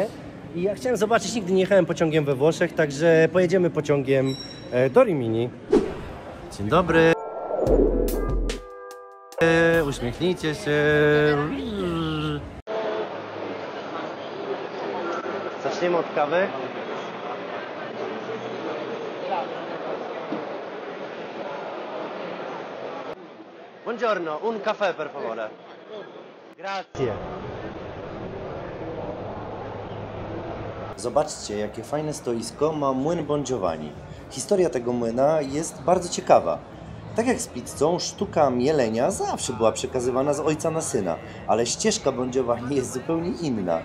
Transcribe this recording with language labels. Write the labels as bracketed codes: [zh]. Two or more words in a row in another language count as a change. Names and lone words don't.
[pl] I ja chciałem zobaczyć, nigdy nie jechałem pociągiem we Włoszech, także pojedziemy pociągiem do Rimini. Dzień dobry. Uśmiechnijcie się. Zaczniemy od kawy. [it] Buongiorno, un caffè per favore. Grazie. [pl] Zobaczcie, jakie fajne stoisko ma młyn Bon Giovanni. Historia tego młyna jest bardzo ciekawa. Tak jak z pizzą, sztuka mielenia zawsze była przekazywana z ojca na syna, ale ścieżka Bon Giovanni jest zupełnie inna.